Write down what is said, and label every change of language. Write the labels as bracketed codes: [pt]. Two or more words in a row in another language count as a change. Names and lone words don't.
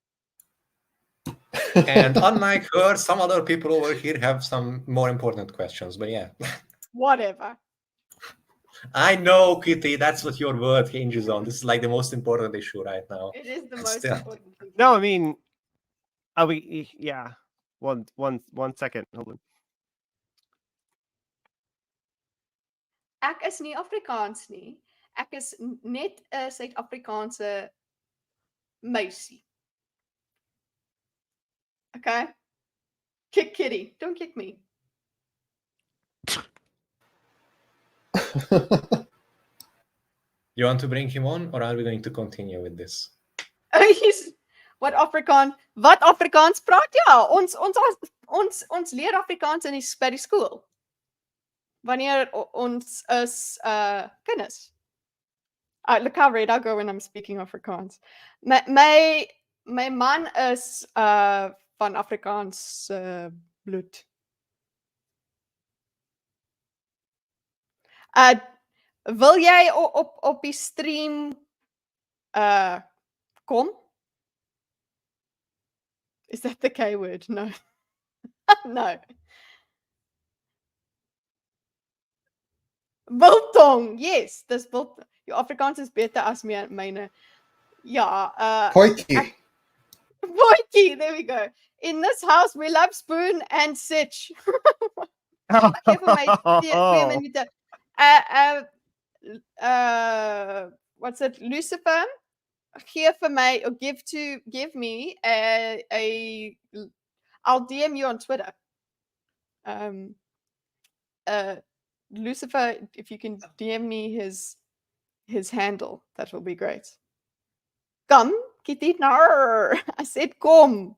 [en] And unlike her, some other people over here have some more important questions. But yeah. Whatever. I know, Kitty, that's what your word hinges on. This is like the most important issue right now. It is the But most still. important thing. No, I mean, yeah. One second. Hold on. [af] Ek is nie Afrikaans nie. Ek is net 'n Suid-Afrikaanse meisie. [en] Okay? Kick Kitty. Don't kick me. You want to bring him on, or are we going to continue with this? [af] Wat Afrikaans praat? Ja, ons leer Afrikaans by die skool. Wanneer ons is kinders. [en] Look how red I go when I'm speaking Afrikaans. [af] My man is van Afrikaans bloed. Wil jy op die stream kom? [en] Is that the K word? No. No. Biltong. [af] Yes, dis biltong. Jou Afrikaans is beter as myne. Ja, Potjie. Potjie, [en] there we go. In this house we love Spoon and Sitch. [af] Gee vir my 2 minute. [en] What's it? Lucifer? [af] Gee vir my, [en] or give me I'll DM you on Twitter. Lucifer, if you can DM me his handle, that will be great. Come, Kitty, no. I said come.